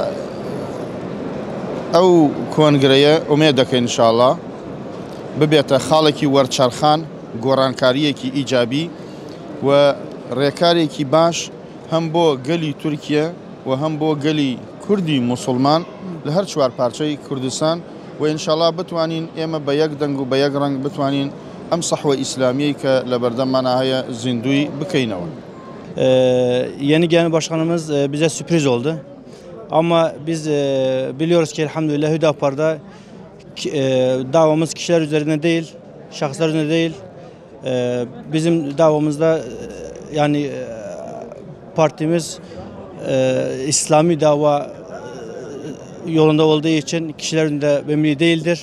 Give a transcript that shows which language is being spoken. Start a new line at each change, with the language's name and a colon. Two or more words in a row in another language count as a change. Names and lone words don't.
Central Kurdish: ئەو کۆنگرەیە ئومێد دەکەین ئینشاءڵڵا ببێتە خاڵێکی وەرچەرخان گۆڕانکاریەکی ئیجابی و ڕێکارێکی باش هەم بۆ گەلی تورکیا و هەم بۆ گەلی کوردی موسڵمان لە هەر چوار پارچەی کوردستان و ئینشاءڵڵا بتوانین ئێمە بە یەک دەنگ و بە یەک ڕەنگ بتوانین ئەم سەحوە ئیسلامیەی کە لە بەردەممانە هەیە زیندوی بکەینەوە.
Turkish: Yeni gelen başkanımız bize sürpriz oldu. Ama biz biliyoruz ki elhamdülillah Hüdapar'da davamız kişiler üzerine değil, şahıslar üzerine değil. Bizim davamızda yani partimiz İslami dava yolunda olduğu için kişilerin de memnun değildir.